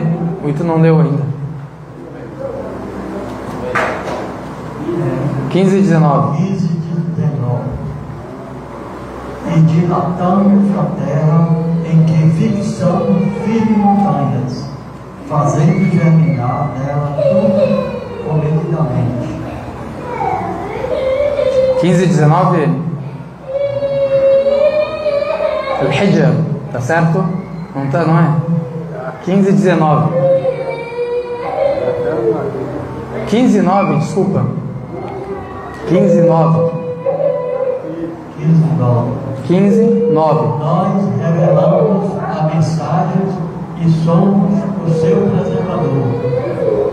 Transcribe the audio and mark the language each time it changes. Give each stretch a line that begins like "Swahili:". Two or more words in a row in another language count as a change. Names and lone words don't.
Portuguese: O Ita não leu ainda. 15:19. 15:19. E dilatamos a terra em que fixamos firmes montanhas, fazendo germinar nela tudo comedidamente. 15:19. Al-Hijr, tá certo? Não tá, não é? 15:19. 15:9, desculpa. 15:9. 15:9. Nós revelamos a mensagem e somos o seu preservador.